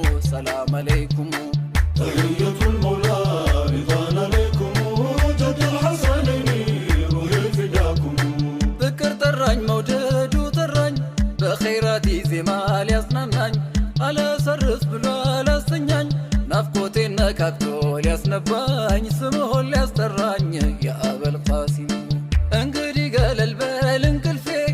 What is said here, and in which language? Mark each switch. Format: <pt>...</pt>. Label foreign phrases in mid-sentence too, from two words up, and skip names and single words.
<ar>سلام عليكم። تحية المولى رضا عليكم جد الحسنين روحي فداكم.</ar> <am>ፍቅር ጠራኝ መውደዱ ጠራኝ፣ በኸይራት ዜማ ሊያጽናናኝ፣ አላሰርስ ብሎ አላስተኛኝ፣ ናፍቆቴን ነካክቶ ሊያስነባኝ፣ ስምሆን ሊያስጠራኝ የአበል ቃሲም። እንግዲህ ገለል በል እንቅልፌ፣</am>